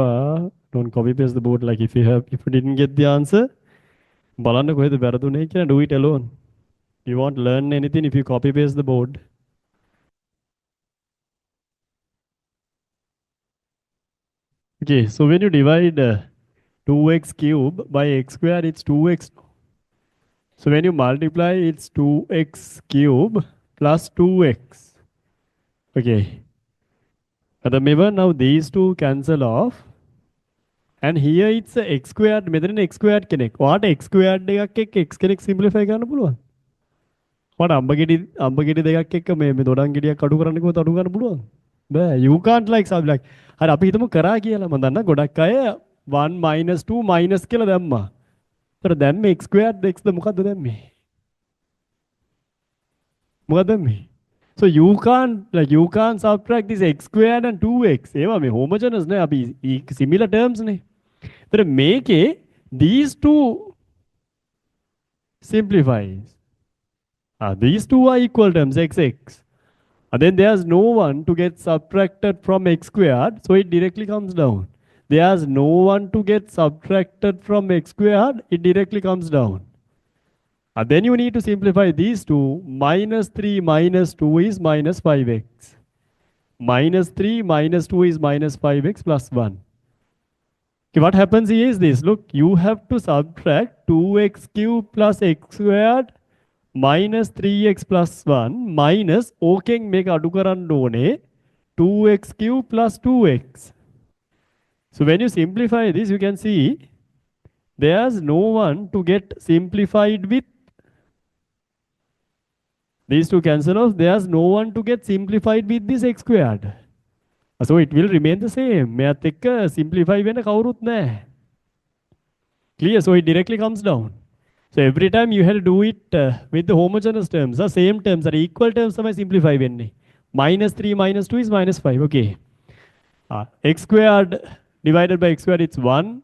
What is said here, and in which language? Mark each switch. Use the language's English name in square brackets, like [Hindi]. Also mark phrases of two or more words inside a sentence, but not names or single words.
[English] Don't copy paste the board. Like if you didn't get the answer, [Sinhala] බලන්න කොහෙද වැරදුනේ කියලා, [English] do it alone. You won't learn anything if you copy paste the board. Okay, so when you divide 2x cube by x squared, it's 2x. So when you multiply, it's 2x cube plus 2x. Okay. Remember now these two cancel off. And here it's a x squared. [Sinhala] මෙතන [English] x squared [Sinhala] කෙනෙක්. ඔයාට [English] x squared [Sinhala] එකක් එක්ක x කෙනෙක් simplify කරන්න පුළුවන්. ඔයාට අම්බගෙඩි දෙකක් එක්ක මේ දොඩම් ගෙඩියක් අඩු කරන්න කිව්වොත් අඩු කරන්න පුළුවන්. බෑ. [English] You can't like sub like. [Sinhala] හරි අපි හිතමු කරා කියලා. මම දන්නා ගොඩක් අය [English] 1 minus 2 minus [Sinhala] කියලා දැම්මා. ඒතර දැම්මේ [English] x squared [Sinhala] xද මොකද්ද දැම්මේ? මොකක්ද දැම්මේ? [English] So you can't subtract this x squared and 2x. [Sinhala] ඒවා මේ homogeneous නේ, අපි [English] similar terms [Sinhala] නේ. ඒතර මේකේ [English] these two simplifies. These two are equal terms, x. And then there's no one to get subtracted from x squared, so it directly comes down. There's no one to get subtracted from x squared, it directly comes down. And then you need to simplify these two. Minus 3 minus 2 is minus 5x. Minus 3 minus 2 is minus 5x plus 1. Okay, what happens here is this. Look, you have to subtract 2x cubed plus x squared minus 3x plus 1 minus [Sinhala] ඕකෙන් මේක අඩු කරන්න ඕනේ [English] 2x cubed plus 2x. So when you simplify this, you can see there's no one to get simplified with. These two cancel off. There's no one to get simplified with this x squared. So it will remain the same. [Sinhala] මෙයත් එක්ක simplify වෙන කවුරුත් නැහැ. [English] Clear? So it directly comes down. So every time you have to do it with the homogeneous terms, the same terms are equal terms [Sinhala] තමයි simplify වෙන්නේ. [English] Minus 3 minus 2 is minus 5. Okay. X squared divided by x squared, it's 1.